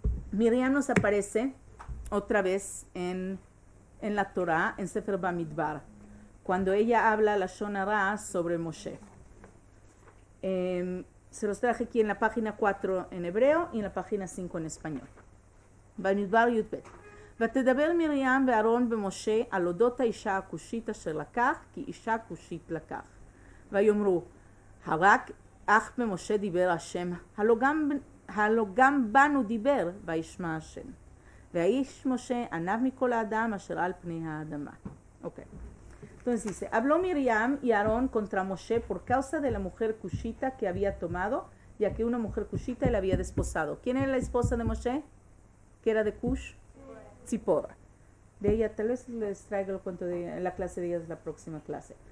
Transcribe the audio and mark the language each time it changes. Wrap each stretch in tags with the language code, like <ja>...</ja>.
<es>Miriam nos aparece otra vez en la Torah, en Sefer Bamidbar, cuando ella habla la Shonara sobre Moshe. Se los traje aquí en la página 4 en hebreo y en la página 5 en español.</es> <he>Bamidbar Yudbet. ותדבר מרים ואהרון במשה על אודות האישה הכושית אשר לקח, כי אישה כושית לקח. ויאמרו, הרק אך במשה דיבר השם, הלא גם בנו דיבר, וישמע השם. והאיש משה ענב מכל האדם אשר על פני האדמה. Okay.</he> <es>Entonces dice, habló Miriam y Aarón contra Moshe por causa de la mujer cushita que había tomado, ya que una mujer cushita le había desposado. ¿Quién era la esposa de Moshe? ¿Que era de Cush? Tzipora. De ella, tal vez les traiga el cuento en la clase de ella, es la próxima clase.</es>